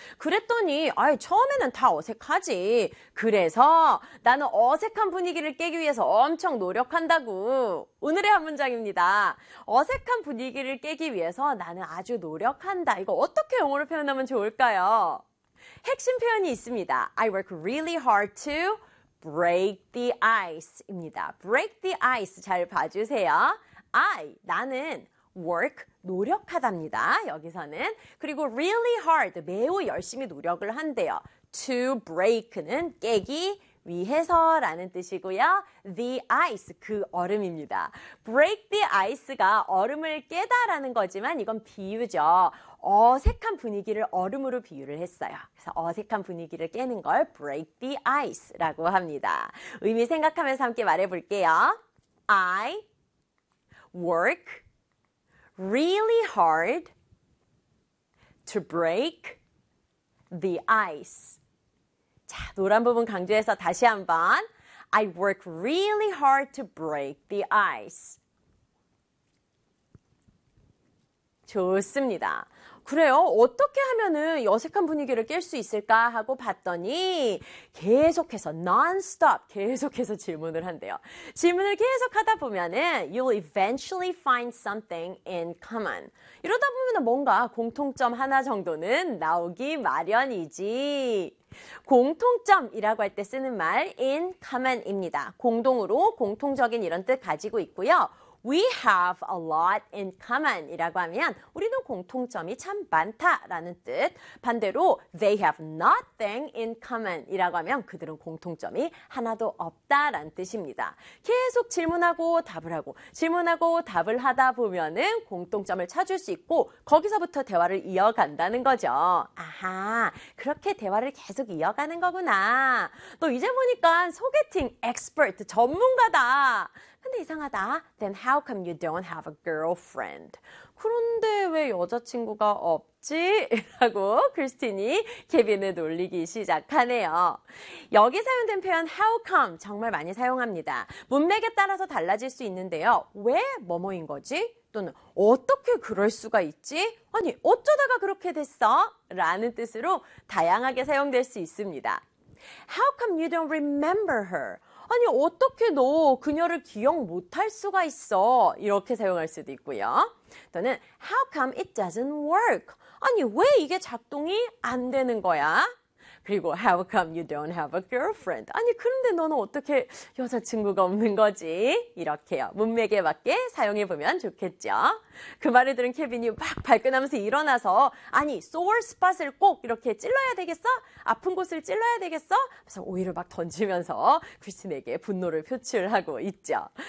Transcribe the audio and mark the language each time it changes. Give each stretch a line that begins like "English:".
Korean: 그랬더니, 아이, 처음에는 다 어색하지. 그래서 나는 어색한 분위기를 깨기 위해서 엄청 노력한다고. 오늘의 한 문장입니다. 어색한 분위기를 깨기 위해서 나는 아주 노력한다. 이거 어떻게 영어로 표현하면 좋을까요? 핵심 표현이 있습니다.
English: I work really hard to break the ice
Korean: 입니다.
English: Break the ice
Korean: 잘 봐주세요. I, 나는 work 노력하답니다. 여기서는. 그리고 really hard, 매우 열심히 노력을 한대요. To break는 깨기 위해서라는 뜻이고요.
English: The ice,
Korean: 그 얼음입니다.
English: Break the ice
Korean: 가 얼음을 깨다라는 거지만 이건 비유죠. 어색한 분위기를 얼음으로 비유를 했어요. 그래서 어색한 분위기를 깨는 걸
English: break the ice
Korean: 라고 합니다. 의미 생각하면서 함께 말해볼게요.
English: I work really hard to break the ice.
Korean: 자, 노란 부분 강조해서 다시 한번.
English: I work really hard to break the ice.
Korean: 좋습니다. 그래요? 어떻게 하면은 어색한 분위기를 깰 수 있을까 하고 봤더니 계속해서 non-stop 계속해서 질문을 한대요. 질문을 계속하다 보면은
English: you'll eventually find something in common.
Korean: 이러다 보면은 뭔가 공통점 하나 정도는 나오기 마련이지. 공통점이라고 할 때 쓰는 말 in common입니다. 공동으로 공통적인 이런 뜻 가지고 있고요.
English: We have a lot in common
Korean: 이라고 하면 우리는 공통점이 참 많다라는 뜻. 반대로
English: they have nothing in common
Korean: 이라고 하면 그들은 공통점이 하나도 없다라는 뜻입니다. 계속 질문하고 답을 하고 질문하고 답을 하다 보면은 공통점을 찾을 수 있고 거기서부터 대화를 이어간다는 거죠. 아하, 그렇게 대화를 계속 이어가는 거구나. 또 이제 보니까 소개팅 엑스퍼트 전문가다. 근데 이상하다.
English: Then how come you don't have a girlfriend?
Korean: 그런데 왜 여자친구가 없지? 라고 크리스틴이 케빈을 놀리기 시작하네요. 여기 사용된 표현 how come 정말 많이 사용합니다. 문맥에 따라서 달라질 수 있는데요. 왜 뭐뭐인 거지? 또는 어떻게 그럴 수가 있지? 아니, 어쩌다가 그렇게 됐어? 라는 뜻으로 다양하게 사용될 수 있습니다.
English: How come you don't remember her?
Korean: 아니, 어떻게 너 그녀를 기억 못할 수가 있어? 이렇게 사용할 수도 있고요. 또는
English: How come it doesn't work?
Korean: 아니, 왜 이게 작동이 안 되는 거야? 그리고
English: How come you don't have a girlfriend?
Korean: 아니, 그런데 너는 어떻게 여자친구가 없는 거지? 이렇게요. 문맥에 맞게 사용해 보면 좋겠죠. 그 말을 들은 케빈이 막 발끈하면서 일어나서 아니, sore spot을 꼭 이렇게 찔러야 되겠어? 아픈 곳을 찔러야 되겠어? 그래서 오이를 막 던지면서 크리스틴에게 분노를 표출하고 있죠.